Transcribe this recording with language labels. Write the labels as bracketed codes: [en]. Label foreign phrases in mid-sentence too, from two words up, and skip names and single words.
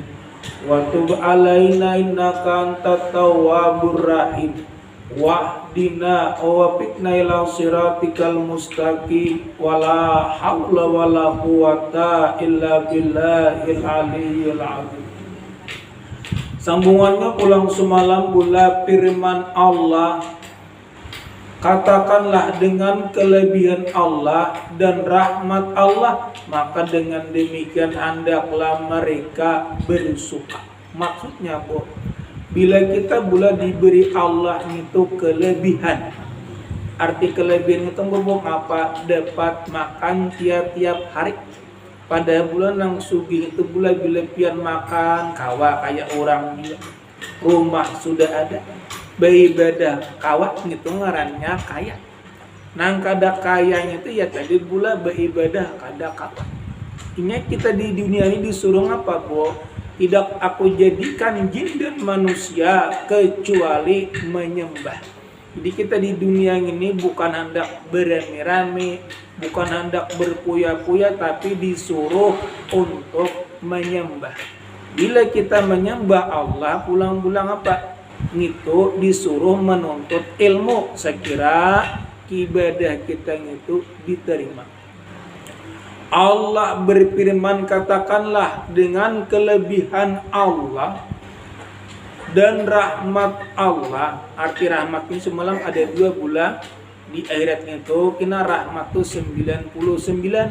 [ar] وتب علينا إنك أنت التواب الرحيم. واهدنا ووفقنا إلى صراطك المستقيم. ولا حول ولا قوة إلا بالله العلي العظيم. [id] Sambungannya pulang semalam pula firman Allah, katakanlah dengan kelebihan Allah dan rahmat Allah, maka dengan demikian hendaklah mereka bersuka. Maksudnya, bila kita diberi Allah itu kelebihan, arti kelebihan itu apa? Dapat makan tiap-tiap hari. [bjn] Pada bulan yang sugih itu bila pian makan kawa kayak orang dia. Rumah sudah ada, beribadah kawa gitu ngarannya kaya. Nang kada kayanya itu ya tadi pula beribadah kada kawa. [id] Ini kita di dunia ini disuruh apa, Tidak aku jadikan jin dan manusia kecuali menyembah. Jadi kita di dunia ini bukan hendak berame-rame, bukan hendak berpuya-puya, tapi disuruh untuk menyembah. Bila kita menyembah Allah, pulang-pulang apa? Itu disuruh menuntut ilmu. Sekira ibadah kita itu diterima. Allah berfirman, katakanlah dengan kelebihan Allah dan rahmat Allah. Arti rahmat ini semalam ada dua pula. Di akhiratnya itu kena rahmat itu 99.